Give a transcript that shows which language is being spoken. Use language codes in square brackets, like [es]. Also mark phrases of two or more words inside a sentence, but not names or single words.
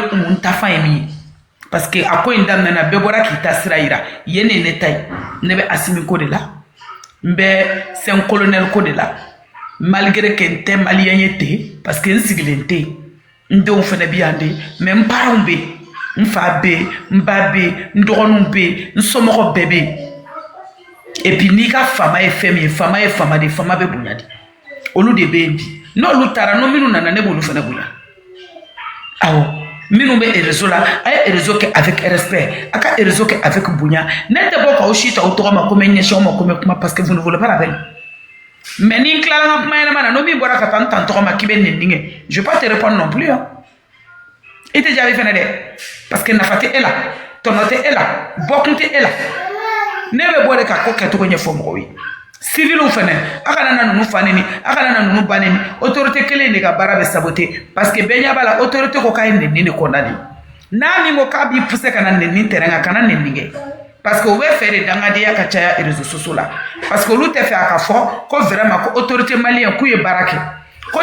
[bm] Umu n ta fan ye min ye [fr] parce que [bm] a ko in daminɛna bɛɛ bɔra k'i ta sira yira yen ne ne ta ye ne bɛ Asimi ko de la n bɛ Saint colonel ko de la [fr] malgré que [bm] n tɛ maliyɛn ye ten [fr] parce que [bm] n sigilen tɛ yen n denw fana bɛ yan de mais n parents bɛ yen n fa bɛ yen n ba bɛ yen n dɔgɔninw bɛ yen n somɔgɔw bɛɛ bɛ yen [fr] et puis [bm] n'i ka fama ye fɛn min ye fama ye fama de fama bɛ bonya de olu de bɛ yen bi n'olu taara n'o minnu nana ne b'olu fana bonya awɔ minnu bɛ réseau la a ye réseau kɛ [fr] avec respect [bm] a ka réseau kɛ avec bonya ne tɛ bɔ k'aw si ta aw tɔgɔ ma ko n bɛ ɲɛsin aw ma ko n bɛ kuma [fr] parce que vous ne voulez pas la peine [bm] mais ni n tilala n ka kuma ɲɛnama na n'o min bɔra ka taa n tan tɔgɔ ma k'i bɛ nɛni kɛ [fr] je vais pas te répondre non plus hein [bm] i tɛ jaabi fana dɛ [fr] parce que [bm] nafa tɛ e la tɔnɔ tɛ e la bɔkun tɛ e la ne bɛ bɔ de ka ko kɛcogo ɲɛfɔ mɔgɔw ye civiliw fɛnɛ a kana na ninnu fa neni a kana na ninnu ba neni autorité kelen de ka baara bɛ saboter [fr] parce que [bm] bɛɛ ɲɛ b'a la autorité ko k'a ye nɛni de condamné n'a min ko k'a b'i pousser ka na nɛni terrain kan kana nɛni kɛ [fr] parce que [bm] o bɛ fɛ de dangadenya ka caya [fr] réseaux sociaux [bm] la [fr] parce que [bm] olu tɛ fɛ a ka fɔ ko vraiment ko [fr] autorité malien [bm] k'u ye baara kɛ ko